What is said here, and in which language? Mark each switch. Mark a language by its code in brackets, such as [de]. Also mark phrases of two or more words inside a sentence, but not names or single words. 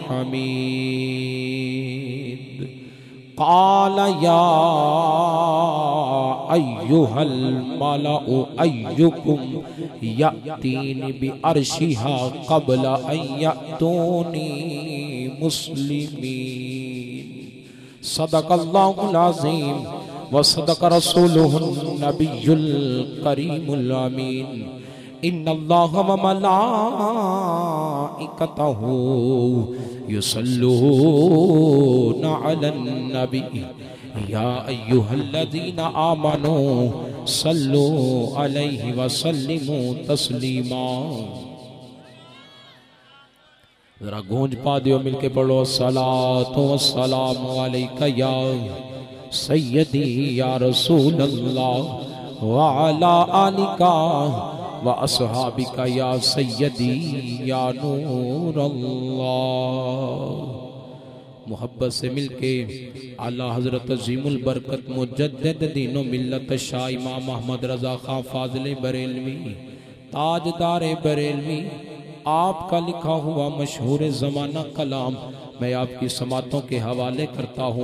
[ar] حميد قال يا أيها الملأ أيكم يأتيني بعرشها قبل أن يأتوني مسلمين صدق الله العظيم وصدق رسوله النبي الكريم الأمين إن الله وملائكته يصلون على النبي يا أيها الذين آمنوا صلوا عليه وسلموا تسليما. [ur] ذرا گونج پا دیو، مل کے پڑھو [ar] الصلاة والسلام عليك يا سيدي يا رسول الله وعلى آلك وأصحابك يا سيدي يا نور الله. [ur] محبت سے مل کے اعلیٰ حضرت عظیم البرکت مجدد دین و ملت شاہ امام احمد رضا خاں فاضل بریلوی تاجدار بریلوی آپ کا لکھا ہوا مشہور زمانہ کلام میں آپ کی سماعتوں کے حوالے کرتا ہوں.